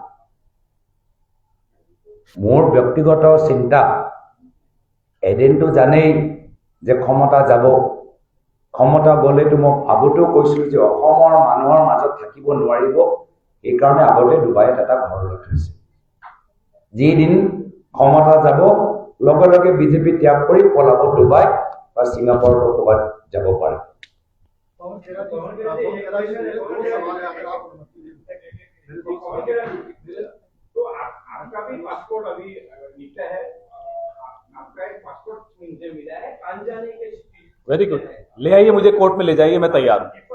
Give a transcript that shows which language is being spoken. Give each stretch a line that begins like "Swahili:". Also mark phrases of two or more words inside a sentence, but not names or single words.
Assamese: মোৰ ব্যক্তিগত চিন্তা, এদিনটো জানেই যে ক্ষমতা যাব, ক্ষমতা গ'লেতো মই আগতেও কৈছিলোঁ যে অসমৰ মানুহৰ মাজত থাকিব নোৱাৰিব, এইকাৰণে আগতে ডুবাইত এটা ঘৰ লৈ থৈছে। যিদিন ক্ষমতা যাব, লগে লগে বিজেপি ত্যাগ কৰি পলাব ডুবাই বা ছিংগাপুৰৰ ক'ৰবাত যাব পাৰে।
Hindi: आपका भी पासपोर्ट अभी निकला है, आपका एक पासपोर्ट मुझे मिला है, कान जाने के
English: very good,
Hindi: ले आइए, मुझे कोर्ट में ले जाइए, मैं तैयार हूँ।